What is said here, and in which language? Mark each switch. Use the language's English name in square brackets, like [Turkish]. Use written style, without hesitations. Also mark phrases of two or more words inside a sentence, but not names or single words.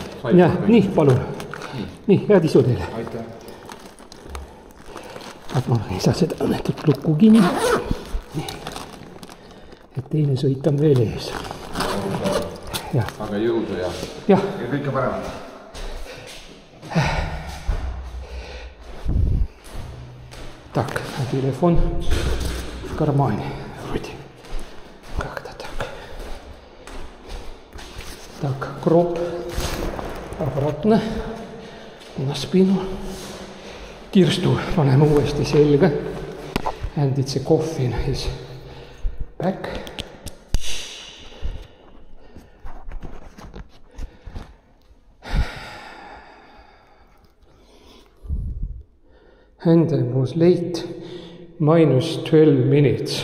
[Estonian] Jah, nii, palun. Nii, head isu teile. Aitäh. Ma ei saa seda õnnetut lukku kinni. Et teine sõit on veel ees. Aga jõudu ja kõike paremat. [Russian] Так, телефон в кармане. Вроде. Как-то так. кроп обратно на spinu. [Estonian] Kirstu paneme uuesti selga. [English] And it's a coffin is back. And I was late, minus 12 minutes.